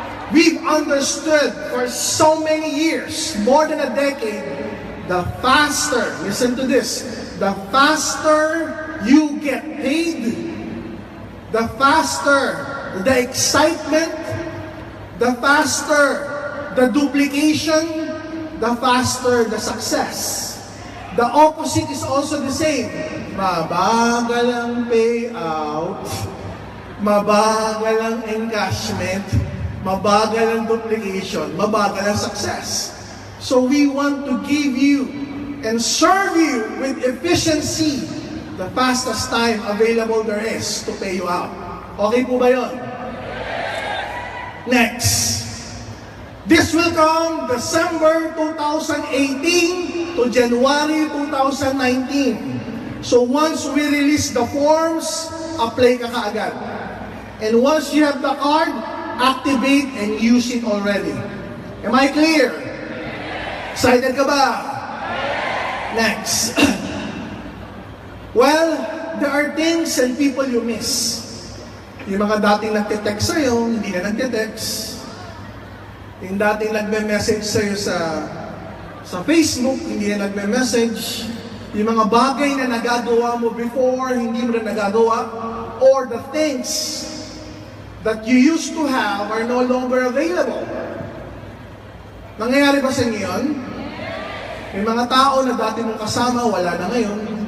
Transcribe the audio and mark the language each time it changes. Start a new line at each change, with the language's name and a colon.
English: We've understood for so many years, more than a decade, the faster, listen to this, the faster you get paid, the faster the excitement, the faster the duplication, the faster the success. The opposite is also the same.
Filipino: Mabagal ang payout, mabagal ang encashment, mabagal ang duplication, mabagal ang success.
English: So we want to give you and serve you with efficiency the fastest time available there is to pay you out.
Filipino: Okay po ba yun?
English: Next. This will come December 2018 to January 2019. So once we release the forms, apply ka kaagad. And once you have the card, activate and use it already. Am I clear? Excited ka ba? Next. Well, there are things and people you miss.
Filipino: Yung mga dating nagte-text sa'yo, hindi na nagte-text. Yung dating nagme-message sa'yo sa Facebook, hindi na nagme-message. Yung mga bagay na nagagawa mo before, hindi mo na nagagawa.
English: Or the things that you used to have are no longer available.
Filipino: Nangyayari ba sa inyo yun? May mga tao na dati mong kasama, wala na ngayon.